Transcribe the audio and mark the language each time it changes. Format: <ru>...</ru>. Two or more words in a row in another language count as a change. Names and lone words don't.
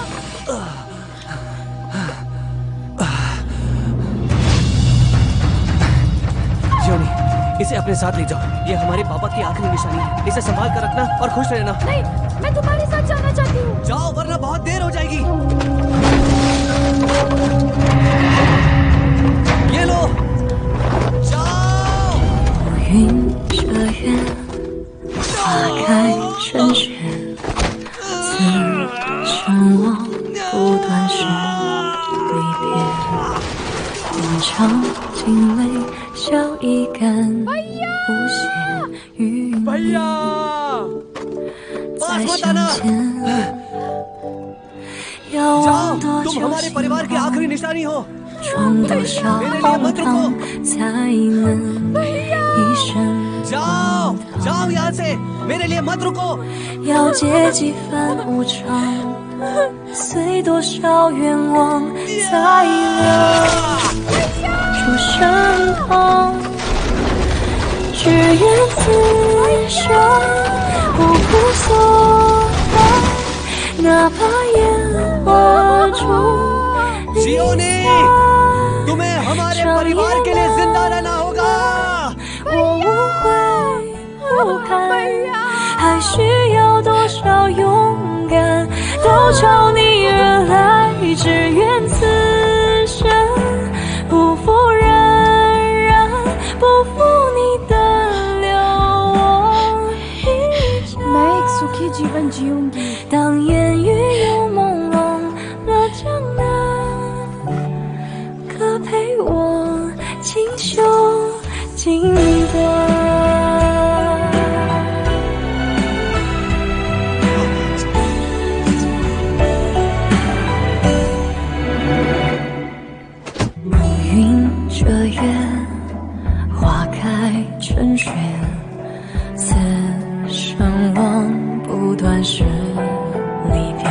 <hi>शियोनी, इसे अपने साथ ले जाओ। ये हमारे पापा की आखिरी निशानी है। इसे संभाल कर रखना और खुश रहना। नहीं, मैं तुम्हारे साथ जाना चाहती हूँ। जाओ वरना बहुत देर हो जाएगी। ये लो, जाओ।</hi> <zh>云遮月，花开成雪，似声望不断是离别。断肠尽泪，笑意感不歇，与你再相见。要忘多久</zh> <hi>तुम हमारे परिवार की आखिरी निशानी हो।</hi> <zh>闯多少荒唐才能一生</zh> <hi>जाओ, जाओ यहाँ से, मेरे लिए मत रुको।</hi> <zh>要结几番无常，随多少愿望才能出生痛。只愿此生不负所望， 哪怕烟花中离散。</zh> <hi>तुम्हें हमारे परिवार के लिए जिंदा रहना होगा।</hi> <zh>我无悔无憾，还需要多少勇敢？都朝你而来，只愿此生不负冉冉，不负你的流我一场。</zh> <hi>मैं एक सुखी जीवन जीऊंगी।</hi> <zh>当烟雨又朦胧了江南，可陪我清修静观。这月花开成雪，此生望不断是离别。</zh>